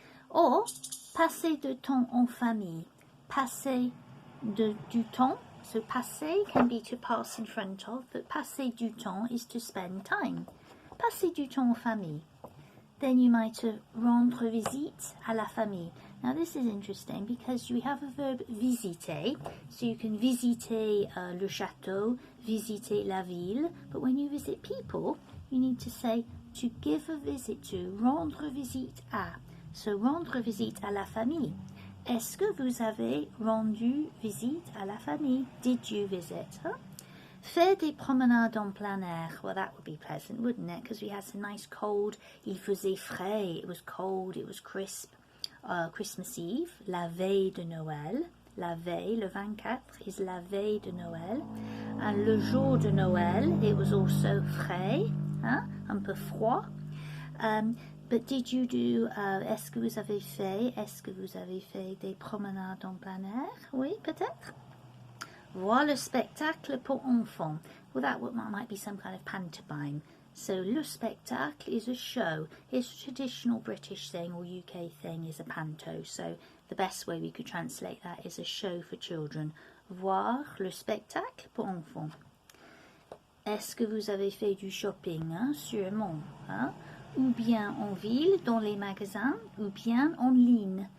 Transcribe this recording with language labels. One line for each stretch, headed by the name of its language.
French: Or passer de temps en famille. Passer du temps.
English: So passer can be to pass in front of, but
French: passer du temps
English: is to spend time.
French: Passer du temps en famille.
English: Then you might
French: rendre visite à la famille.
English: Now this is interesting because we have a verb visiter, so you can
French: visiter le château, visiter la ville,
English: but when you visit people, you need to say to give a visit to,
French: rendre visite à. So rendre visite à la famille. Est-ce que vous avez rendu visite à la famille?
English: Did you visit?
French: Huh? Faire des promenades en plein air.
English: Well, that would be pleasant, wouldn't it? Because we had some nice cold. Il faisait frais. It was cold. It was crisp. Christmas Eve,
French: la veille de Noël. La veille, le 24
English: is
French: la veille de Noël.
English: And
French: le jour de Noël,
English: it was also
French: frais, hein? Un peu froid.
English: But did you do,
French: est-ce que vous avez fait des promenades en plein air? Oui, peut-être. Voir le spectacle pour enfants.
English: Well, that might be some kind of pantomime. So,
French: le spectacle
English: is a show. It's a traditional British thing or UK thing is a panto. So, the best way we could translate that is a show for children.
French: Voir le spectacle pour enfants. Est-ce que vous avez fait du shopping? Hein? Sûrement. Hein? Ou bien en ville, dans les magasins, ou bien en ligne.